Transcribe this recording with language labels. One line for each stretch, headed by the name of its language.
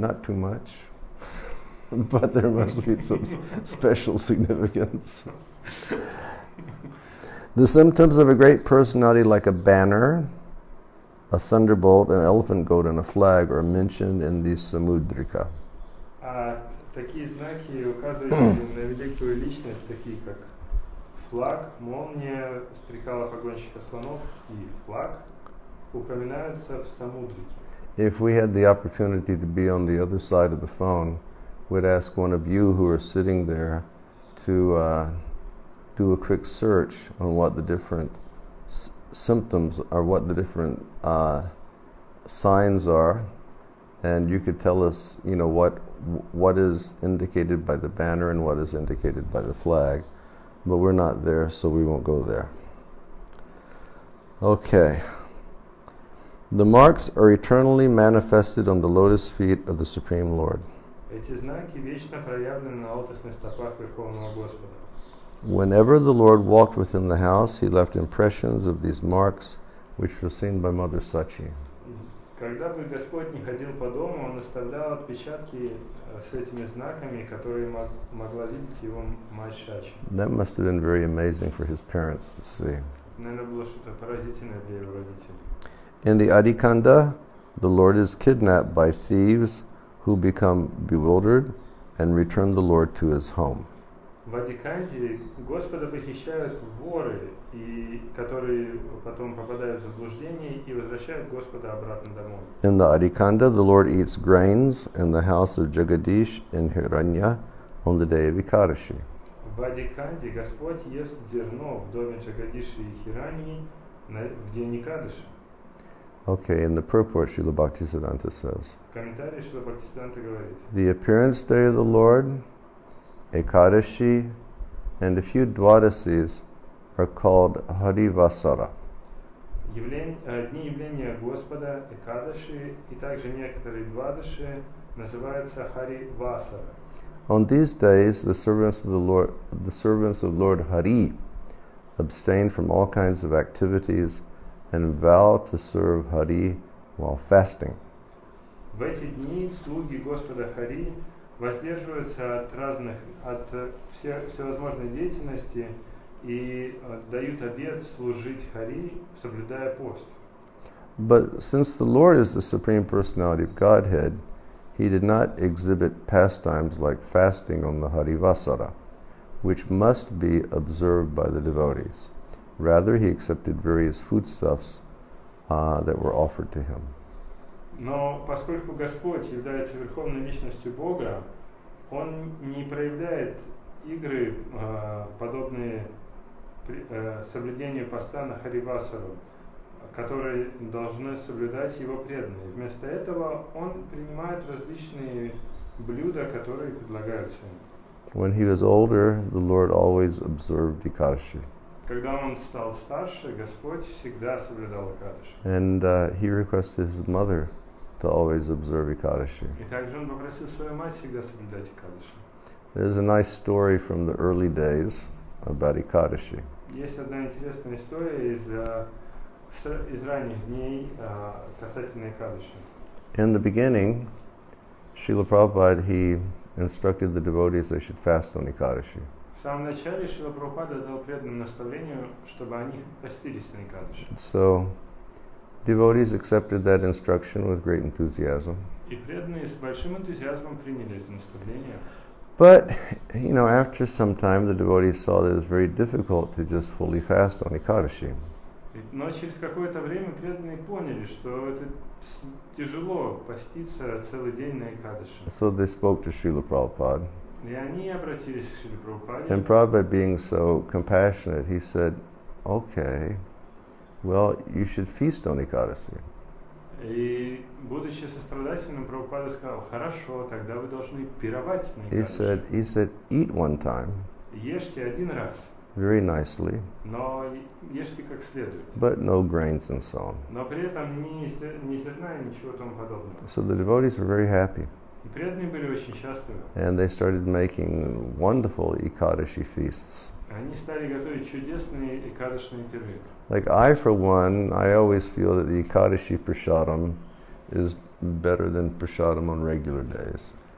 English: Not too much, but there must be some special significance. The symptoms of a great personality, like a banner, a thunderbolt, an elephant goat, and a flag, are mentioned in the Samudrika.
Russian: Такие знаки, указывающие на великую личность, такие как флаг, молния, стрекала погонщика слонов и флаг, упоминаются в Самудрике.
English: If we had the opportunity to be on the other side of the phone, we'd ask one of you who are sitting there to do a quick search on what the different symptoms are, what the different signs are, and you could tell us, you know, what is indicated by the banner and what is indicated by the flag. But we're not there, so we won't go there. Okay. The marks are eternally manifested on the lotus feet of the Supreme Lord.
Russian: Эти знаки вечно проявлены на лотосных стопах Верховного Господа.
English: Whenever the Lord walked within the house, he left impressions of these marks, which were seen by Mother Sachi.
Russian: Когда бы Господь не ходил по дому, он оставлял отпечатки с этими знаками, которые могла видеть его мать Шачи.
English: That must have been very amazing for his parents to see.
Russian: Наверное, было что-то поразительное для его родителей.
English: In the Adikanda, the Lord is kidnapped by thieves who become bewildered and return the Lord to his home.
Russian: В Адиканде Господа похищают воры, которые потом попадают в заблуждение и возвращают Господа обратно домой.
English: In the Adikanda, the Lord eats grains in the house of Jagadish in Hiranya on the day of Ekadashi.
Russian: В Адиканде Господь ест зерно в доме Джагадиши и Хираньи в день Экадаши.
English: Okay, in the purport, Srila Bhaktisiddhanta says,
Russian: В комментарии Шрила Бхактисиддханта говорит:
English: the appearance day of the Lord, Ekadashi, and a few Dwadasis are called Harivasara.
Russian: Дни явления Господа, Экадаши и также некоторые Двадаши называются Хари Васара.
English: On these days, the servants of Lord Hari abstain from all kinds of activities and vow to serve Hari while fasting.
Russian: В эти дни слуги Господа Хари воздерживаются от всевозможной деятельности и дают обет служить Хари, соблюдая пост.
English: But since the Lord is the Supreme Personality of Godhead, he did not exhibit pastimes like fasting on the Harivasara, which must be observed by the devotees. Rather, he accepted various foodstuffs that were offered to him.
Russian: Но поскольку Господь является верховной личностью Бога, Он не проявляет игры, подобные соблюдению поста на Харивасару, которые должны соблюдать его преданные. Вместо этого Он принимает различные блюда, которые предлагаются ему.
English: When he was older, the Lord always observed Ekadashi.
Russian: Когда он стал старше, Господь всегда соблюдал Экадаши.
English: And he requested his mother to always observe Ekadashi.
Russian: И также он попросил свою мать всегда соблюдать Экадаши.
English: There's a nice story from the early days about Ekadashi.
Russian: Есть одна интересная история из ранних дней касательно Экадаши.
English: In the beginning, Srila Prabhupada, he instructed the devotees they should fast on Ekadashi.
Russian: В самом начале Шрила Прабхупада дал преданным наставлению, чтобы они постились на Экадаши.
English: So, devotees accepted that instruction with great enthusiasm.
Russian: И преданные с большим энтузиазмом приняли это наставление.
English: But, you know, after some time, the devotees saw that it was very difficult to just fully fast on Ekadashi.
Russian: Но через какое-то время преданные поняли, что это тяжело поститься целый день на Экадаши.
English: So they spoke to Srila Prabhupada.
Russian: И они обратились к Шриле Прабхупаде.
English: And Prabhupada, being so compassionate, he said, okay, well, you should feast on Ekadashi.
Russian: И, будучи сострадательным, Прабхупада сказал: хорошо, тогда вы должны пировать на Экадаши.
English: He said, eat one time,
Russian: Ешьте один раз,
English: very nicely,
Russian: но ешьте как следует.
English: but no grains and so on.
Russian: Но при этом ни зерна, ничего тому подобного.
English: So the devotees were very happy,
Russian: И преданные были очень счастливы.
English: and they started making wonderful Ekadashi feasts.
Russian: Они стали готовить чудесные экадышные пиры.
English: Like I, for one, I always feel that the Ekadashi prasadam is better than prasadam on regular days.